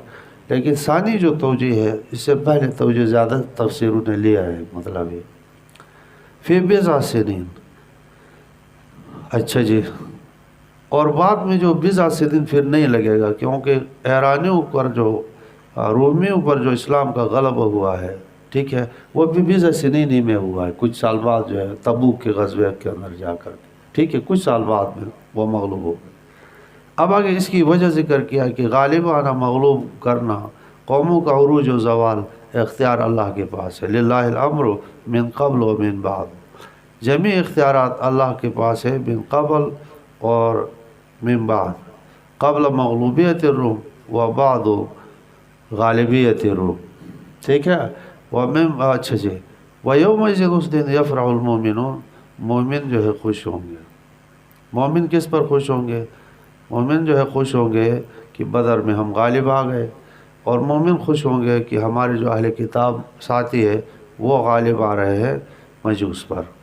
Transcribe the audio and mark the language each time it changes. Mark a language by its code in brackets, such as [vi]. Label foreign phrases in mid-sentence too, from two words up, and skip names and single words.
[ur] لیکن ثانی جو توجیہ ہے، اس سے پہلے توجیہ زیادہ تفسیروں نے لیا ہے، مطلب یہ [ar] فی بضع سنین، [ur] اچھا جی، اور بعد میں جو [ar] بضع سنین [ur] پھر نہیں لگے گا، کیونکہ ایرانیوں پر جو رومیوں پر جو اسلام کا غلبہ ہوا ہے، ٹھیک ہے، وہ بھی [ar] بضع سنین [ur] ہی میں ہوا ہے، کچھ سال بعد جو ہے تبوک کے غزوے کے اندر جا کر، ٹھیک ہے، کچھ سال بعد میں وہ مغلوب ہو گئے۔ اب آگے اس کی وجہ ذکر کیا کہ غالب آنا، مغلوب کرنا، قوموں کا عروج و زوال اختیار اللہ کے پاس ہے، [ar] للہ الامر من قبل و من بعد، [ur] جمیع اختیارات اللہ کے پاس ہے، [ar] من قبل اور من بعد، قبل مغلوبیت الروم و بعد غالبیت الروم، [ur] ٹھیک ہے، اچھا جی، وَيَوْمَئِذٍ، اس دن [ar] یفرح المومنون، [ur] مومن جو ہے خوش ہوں گے۔ مومن کس پر خوش ہوں گے؟ مومن جو ہے خوش ہوں گے کہ بدر میں ہم غالب آ گئے، اور مومن خوش ہوں گے کہ ہمارے جو اہل کتاب ساتھی ہے وہ غالب آ رہے ہیں مجوس پر۔